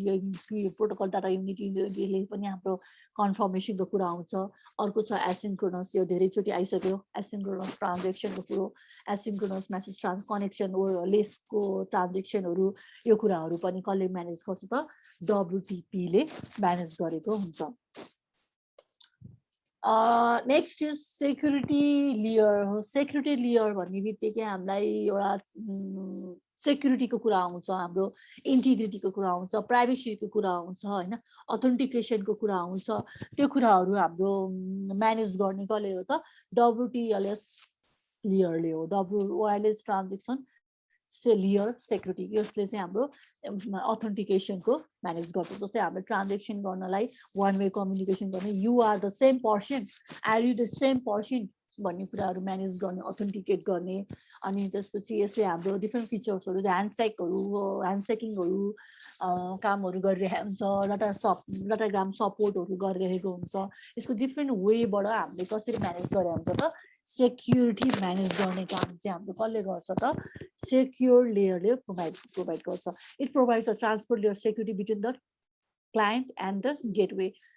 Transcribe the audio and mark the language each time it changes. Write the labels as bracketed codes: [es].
[ne] यो protocol data युनिटीले पनि हाम्रो कन्फर्मेसनको कुरा आउँछ। अर्को छ एसिन्क्रोनस, यो धेरैचोटि आइसक्यो। एसिन्क्रोनस ट्रान्जेक्सनको कुरो, एसिन्क्रोनस मेसेज कनेक्सन लेसको ट्रान्जेक्सनहरू, यो कुराहरू पनि कसले म्यानेज गर्छ त WTP-ले म्यानेज गरेको हुन्छ। [en] next is security layer [ne] हो। सेक्युरिटी लेयर भन्ने बित्तिकै हामीलाई एउटा सेक्युरिटीको कुरा आउँछ, हाम्रो इन्टिग्रिटीको कुरा आउँछ, प्राइभेसीको कुरा आउँछ होइन, अथेन्टिकेसनको कुरा आउँछ। त्यो कुराहरू हाम्रो म्यानेज गर्ने कसले हो त WTLS लेयरले हो। वायरलेस ट्रान्जेक्सन लेयर सेक्युरिटी, यसले चाहिँ हाम्रो अथेन्टिकेसनको म्यानेज गर्छ। जस्तै हाम्रो ट्रान्जेक्सन गर्नलाई वान वे कम्युनिकेसन गर्ने, [en] you are the same person, [ne] are you the same person भन्ने कुराहरू म्यानेज गर्ने, अथेन्टिकेट गर्ने। अनि त्यसपछि यसले हाम्रो डिफ्रेन्ट फिचर्सहरू, ह्यान्डसेकिङहरू कामहरू गरिरहेको हुन्छ, डाटाग्राम सपोर्टहरू गरिरहेको हुन्छ। यसको डिफ्रेन्ट वेबाट हामीले कसरी म्यानेज गरेको हुन्छ त सेक्युरिटी म्यानेज गर्ने काम चाहिँ हाम्रो कसले गर्छ त सेक्युर लेयरले प्रोभाइड गर्छ। [en] It provides a transport layer security between the client and the gateway.